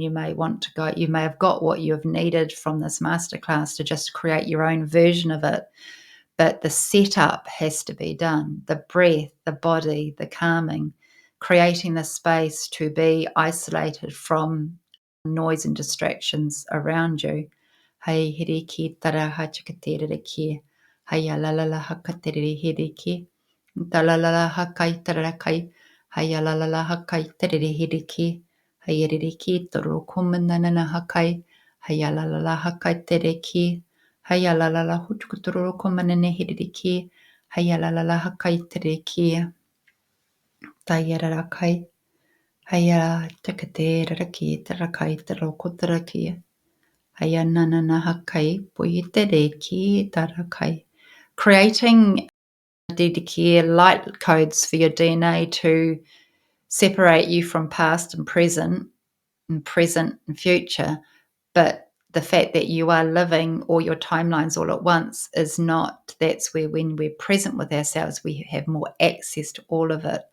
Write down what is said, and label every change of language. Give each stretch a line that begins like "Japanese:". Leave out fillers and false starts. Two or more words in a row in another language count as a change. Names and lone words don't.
English: You may want to go, you may have got what you have needed from this masterclass to just create your own version of it. But the setup has to be done. The breath, the body, the calming, creating the space to be isolated from noise and distractions around you. Hey, hiriki tara hachikatere ki. Hey, la la la hakatere hiriki. Talalala hakai tarakai. Hey, la la la hakai tere hiriki. Hey, hiriki toro kumanana hakai. Hey, la la la hakai tere ki. Haya la la la hutukuturu komanene hiririki. Haya la la la hakai tereki. Tayarakai. Haya takate raki tarakai tarokotaraki. Haya nanana hakai puitereki tarakai. Creating DDK light codes for your DNA to separate you from past and present and future. But the fact that you are living all your timelines all at once is not, that's where when we're present with ourselves, we have more access to all of it.